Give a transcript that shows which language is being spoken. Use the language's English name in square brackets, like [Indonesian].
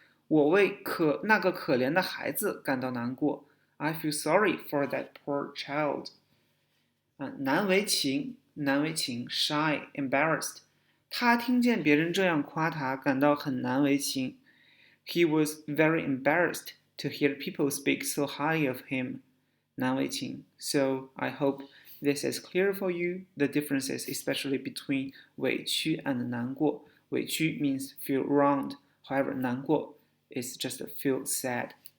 [Chinese] 我为那个可怜的孩子感到难过。 [English] I feel sorry for that poor child. [Chinese] 难为情。 [English] 难为情 shy, embarrassed. [Chinese] 他听见别人这样夸他，感到很难为情。 [English] He was very embarrassed to hear people speak so highly of him, 难为情. So I hope this is clear for you, the differences especially between 委屈 and 难过. 委屈 means feel wronged, however 难过 is just feel sad.